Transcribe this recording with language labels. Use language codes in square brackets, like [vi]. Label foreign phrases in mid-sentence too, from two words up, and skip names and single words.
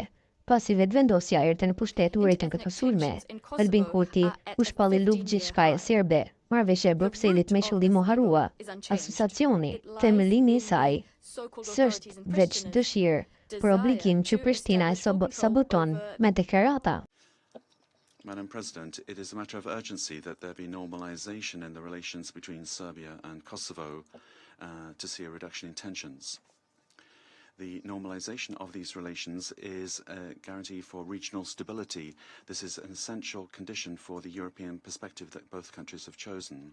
[sq] Pasi vetëvendosja erdhi në pushtet u rritën këto sulme. Albin Kurti u shpalli luftë gjithçkaje serbe. Marrëveshja e Brukselit me qëllim u harrua. Asociacioni, themelimi i saj, s'është veç dëshirë, për obligim që Prishtina e saboton me deklarata. [en] Madam President, it is a matter of urgency that there be normalization in the relations between Serbia and Kosovo to see a reduction in tensions. The normalization of these relations is a guarantee for regional stability. This is an essential condition for the European perspective that both countries have chosen.